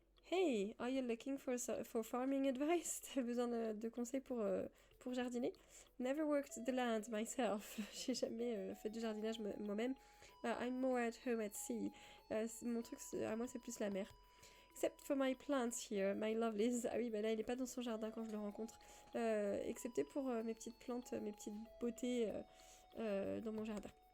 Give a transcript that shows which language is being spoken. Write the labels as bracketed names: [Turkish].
[English] Hey, are you looking for farming advice? [French] T'as besoin de conseils pour jardiner? [English] Never worked the land myself. [French] J'ai jamais fait du jardinage moi-même. [English] I'm more at home at sea. [French] Mon truc, à moi, c'est plus la mer. [English] Except for my plants here, my lovelies. [French] Ah oui, bah là, il est pas dans son jardin quand je le rencontre. Excepté pour mes petites plantes, mes petites beautés dans mon jardin.